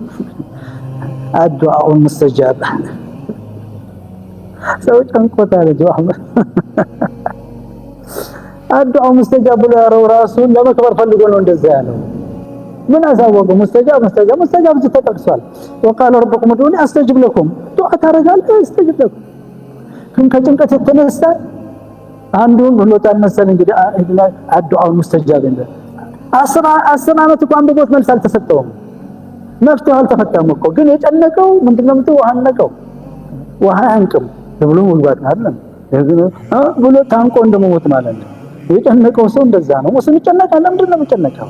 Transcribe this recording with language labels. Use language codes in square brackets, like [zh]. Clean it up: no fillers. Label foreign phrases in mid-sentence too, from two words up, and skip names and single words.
[am] አዱዓኡ ሙስተጃብ። ሰው ጨንቆታል። አዱዓኡ ሙስተጃብ ብሎ ያረው ራሱን ለመክበር ፈልጎ ነው እንደዛ ያለው። ምን አሳወቀው? ሙስተጃብ ተጠቅሷል። [ar] وقال ربكم ادعوني استجب لكم። [am] ዱዓ ታረጋለህ [ar] استجب لكم። [am] ግን ከጭንቀት የተነሳ አንዱን ብሎታል መሰለኝ እንግዲህ አዱዓኡ ሙስተጃብ እንደ 10 ዓመት እንኳን በቦት መልስ አልተሰጠውም። መፍትሄው አልተፈታም እኮ። ግን የጨነቀው ምንድነው? ውሃ አንቅም ብሎ ሙልባት አይደለም ብሎ ታንቆ እንደሞት ማለት ነው። የጨነቀው ሰው እንደዛ ነው። ሙስሊም ይጨነቃል። ለምንድን ነው የሚጨነቀው?